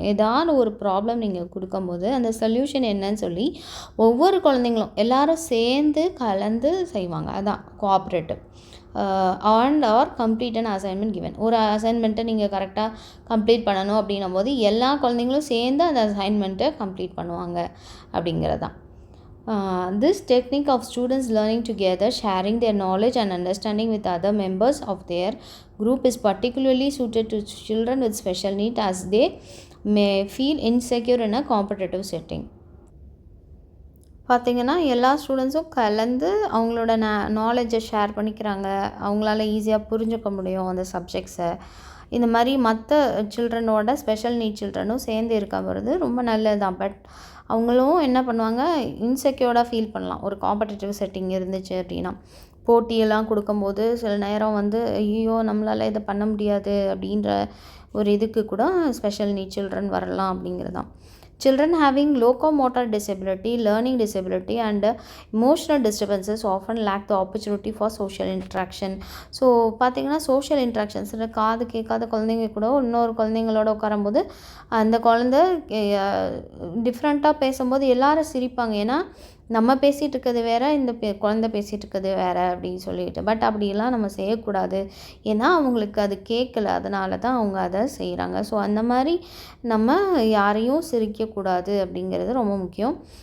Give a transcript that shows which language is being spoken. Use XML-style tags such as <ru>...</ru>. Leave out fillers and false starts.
<ta>ஏதாவது ஒரு ப்ராப்ளம் நீங்கள் கொடுக்கும்போது அந்த சொல்யூஷன் என்னன்னு சொல்லி ஒவ்வொரு குழந்தைங்களும் எல்லாரும் சேர்ந்து கலந்து செய்வாங்க. அதான் cooperative.</ta> <en>And are complete and assignment given.</en> <ta>ஒரு அசைன்மெண்ட்டை நீங்கள் கரெக்டாக கம்ப்ளீட் பண்ணணும் அப்படின்னும் போது எல்லா குழந்தைங்களும் சேர்ந்து அந்த அசைன்மெண்ட்டை கம்ப்ளீட் பண்ணுவாங்க அப்படிங்கிறதான்.</ta> <en>This technique of students learning together, sharing their knowledge and understanding with other members of their group is particularly suited to children with special needs as they may feel insecure in a competitive setting.</en> <ta>பார்த்திங்கன்னா எல்லா ஸ்டூடெண்ட்ஸும் கலந்து அவங்களோட நாலேஜை share பண்ணிக்கிறாங்க, அவங்களால ஈஸியாக புரிஞ்சுக்க முடியும் அந்த சப்ஜெக்ட்ஸை. இந்த மாதிரி மற்ற சில்ட்ரனோட ஸ்பெஷல் நீட் சில்ட்ரனும் சேர்ந்து இருக்கிறது ரொம்ப நல்லது தான். பட் அவங்களும் என்ன பண்ணுவாங்க, இன்செக்யூர்டாக ஃபீல் பண்ணலாம். ஒரு காம்படிட்டிவ் செட்டிங் இருந்துச்சு அப்படின்னா போட்டியெல்லாம் கொடுக்கும்போது சில நேரம் வந்து ஐயோ நம்மளால் இதை பண்ண முடியாது அப்படின்ற ஒரு இதுக்கு கூட ஸ்பெஷல் நீட் சில்ட்ரன் வரலாம் அப்படிங்கிறது தான்.</ta> <en>Children having locomotor disability, learning disability and emotional disturbances often lack the opportunity for social interaction.</en> <ta>So பார்த்திங்கன்னா சோஷியல் இன்ட்ராக்ஷன்ஸ், காது கேட்காத குழந்தைங்க கூட இன்னொரு குழந்தைங்களோட உட்காரும்போது அந்த குழந்தை டிஃப்ரெண்ட்டாக பேசும்போது எல்லாரும் சிரிப்பாங்க. ஏன்னா நம்ம பேசிகிட்டு இருக்கிறது வேறு, இந்த குழந்தை பேசிகிட்டு இருக்கிறது வேறு அப்படின்னு சொல்லிட்டு. பட் அப்படிலாம் நம்ம செய்யக்கூடாது, ஏன்னா அவங்களுக்கு அது கேட்கல, அதனால தான் அவங்க அதை செய்கிறாங்க. ஸோ அந்த மாதிரி நம்ம யாரையும் சிரிக்கக்கூடாது அப்படிங்கிறது ரொம்ப முக்கியம்.</ta>